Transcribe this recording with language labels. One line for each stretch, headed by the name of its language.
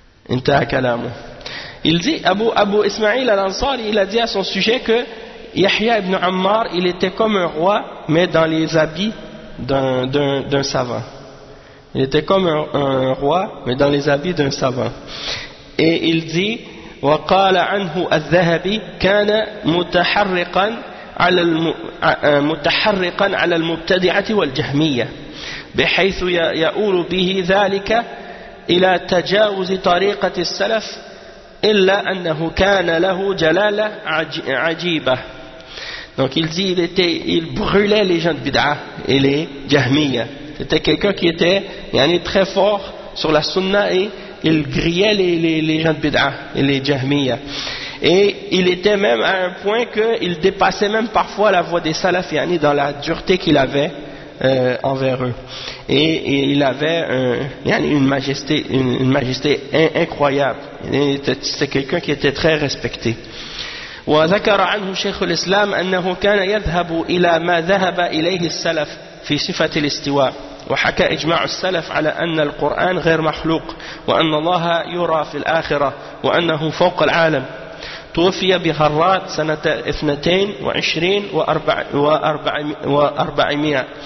Arabic: انتهى كلامه.
French: Il dit Abu Ismail al-Ansari, il a dit à son sujet que Yahya ibn Ammar, il était comme un roi mais dans les habits d'un savant. Il était comme un roi mais dans les habits d'un savant. Et il dit
Arabic: وقال عنه الذهبي كان متحرقا على متحرقا على المبتدعة والجهمية بحيث يؤول به ذلك إلى تجاوز طريقة السلف إلا أنه كان له جلالة عجيبة.
French: Donc il dit il brûlait les gens de bid'a et les jahmiya. C'était quelqu'un qui était yani très fort sur la sunna et il grillait les gens de bid'a et les jahmiya. Et il était même à un point qu'il dépassait même parfois la voix des salafiani dans la dureté qu'il avait envers eux. Et il avait une majesté incroyable. C'était quelqu'un qui était très respecté.
Arabic: وذكر عنه شيخ الإسلام أنه كان يذهب إلى ما ذهب إليه السلف في صفة الاستواء. وحكى إجماع السلف على أن القرآن غير مخلوق وأن الله يرى في الآخرة وأنه فوق العالم. توفي بهرات سنة 22 و400.